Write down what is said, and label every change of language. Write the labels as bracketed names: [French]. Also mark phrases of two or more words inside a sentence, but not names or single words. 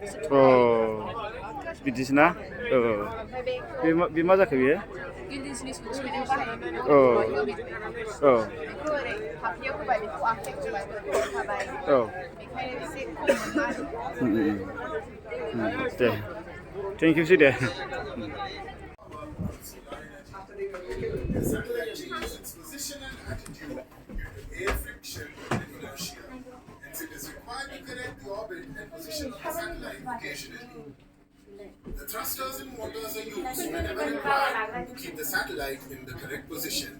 [Bodo] बिदिसो ना बे मा जाखो बेयो गिलिन्सनि सुथिनायाव बाहायो बेखौ ओरै फाफ्लियाव होबाय बेखौ आखाइयाव होबाय थाबाय बेखायनो एसे खम मोनो दे [English] thank you [Bodo] सै दे [English] Satellite changes its position and attitude due to air friction and inertia. Hence, it is required to correct the orbit and position of the satellite occasionally. The thrusters and motors are used whenever required to keep the satellite in the correct position.